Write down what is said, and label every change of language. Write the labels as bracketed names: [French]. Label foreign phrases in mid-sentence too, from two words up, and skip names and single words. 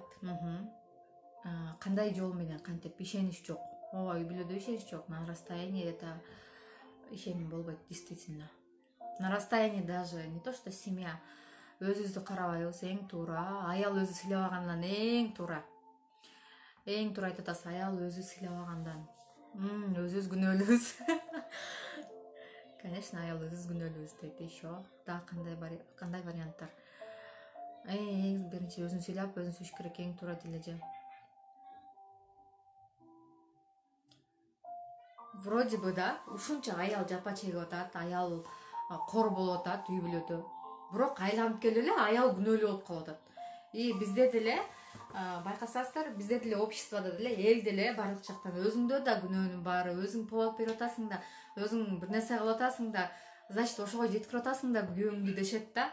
[Kyrgyz] Кандай жол менен, кантип? Ишенич жок. Ой, үй бүлөдө ишенич жок. [Russian] На расстоянии это [Kyrgyz] ишеним болбойт, [Russian] действительно. На расстоянии даже не то что семья, [Kyrgyz] өзүбүздү карабайбыз, эң туура. Аял өзү сыйлабагандан эң туура. Эң туура айтып атасыз, аял өзү сыйлабагандан. Өзүбүз күнөөлүүбүз. Конечно, аял өзүбүз күнөөлүүбүз дейт. Еще да кандай варианттар? Эң биринчи өзүн сыйлап, өзүн сүйүш керек, эң туура дележе. [Russian] Вроде бы [Kyrgyz] да, ушунча аял жапа чегип атат, аял кор болуп атат үй бүлөдө. бирок айланып келип эле аял күнөөлүү болуп калып атат. И бизде деле байкасаңыздар, бизде деле обществодо деле, элде деле баардык жактан өзүңдө да күнөөнүң баары, өзүң повод берип атасың да, өзүң бир нерсе кылып атасың да, значит ошого жеткирип атасың да күйөөңдү дешет да.